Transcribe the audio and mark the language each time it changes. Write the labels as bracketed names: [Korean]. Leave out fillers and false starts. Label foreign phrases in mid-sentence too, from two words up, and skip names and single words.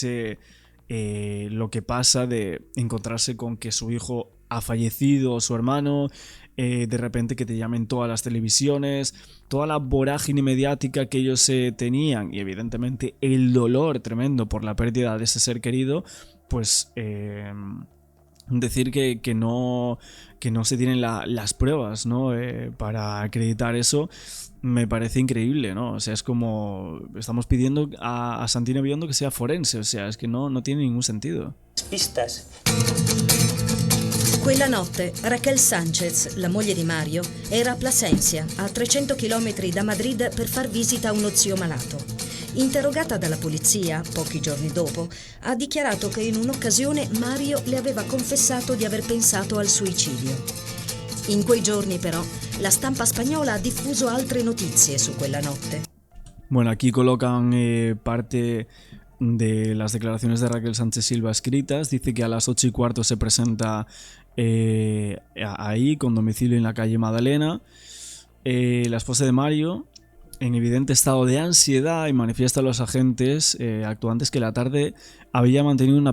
[Spanish] lo que pasa de encontrarse con que su hijo ha fallecido, su hermano, de repente que te llamen todas las televisiones, toda la vorágine mediática que ellos tenían, y evidentemente el dolor tremendo por la pérdida de ese ser querido, pues decir que no se tienen las pruebas, ¿no? Para acreditar eso me parece increíble, ¿no? O sea, es como estamos pidiendo a Santino Biondo que sea forense, o sea, es que no tiene ningún sentido. Pistas. [Italian] Quella notte Raquel Sánchez, la moglie di Mario, era a Plasencia, a 300 km da Madrid, per far visita a uno zio malato. Interrogata dalla polizia, pochi giorni dopo, ha dichiarato che in un'occasione Mario le aveva confessato di aver pensato al suicidio. In quei giorni però la stampa spagnola ha diffuso altre notizie su quella notte. [Spanish] Bueno, aquí colocan parte de las declaraciones de Raquel Sánchez Silva escritas. Dice que a las 8:15 se presenta ahí, con domicilio en la calle Madalena. La esposa de Mario, en evidente estado de ansiedad, y manifiesta a los agentes actuantes que la tarde había mantenido una